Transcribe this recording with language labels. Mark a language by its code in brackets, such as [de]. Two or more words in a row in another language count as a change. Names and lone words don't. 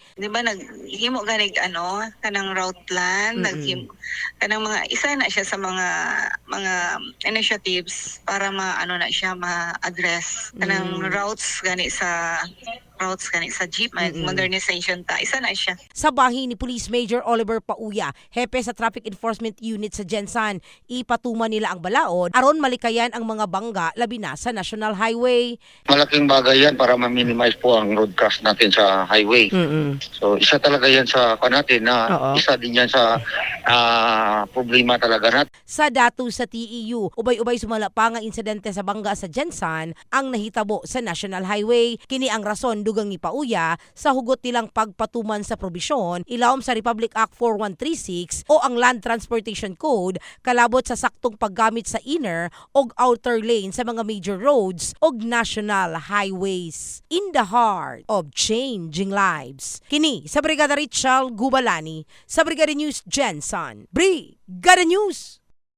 [ceb] Di ba naghimo ganig kanang [en] route plan, [ceb] kanang mga isa na siya sa mga initiatives para na siya ma-address kanang routes gani sa jeep, modernization ta. Isa na siya. Sa bahin ni Police Major Oliver Pauya, hepe sa Traffic Enforcement Unit sa Gensan, ipatuman nila ang balaod aron malikayan ang mga bangga labi na sa National Highway. [tl] Malaking bagay yan para ma-minimize po ang [en] road crash [tl] natin sa highway. So isa talaga yan sa natin na isa din yan sa problema talaga natin. [ceb] Sa dato sa TEU, ubay-ubay sumala pa nga insidente sa bangga sa Gensan ang nahitabo sa National Highway. Kini ang rason dugang ni Pauya sa hugot nilang pagpatuman sa probisyon ilawom sa Republic Act 4136 o ang Land Transportation Code kalabot sa saktong paggamit sa inner o outer lane sa mga [en] major roads [ceb] o [en] national highways. In the heart of changing lives. [ceb] Kini sa Brigada Richard Gubalani sa Brigada News Gensan. Brigada News!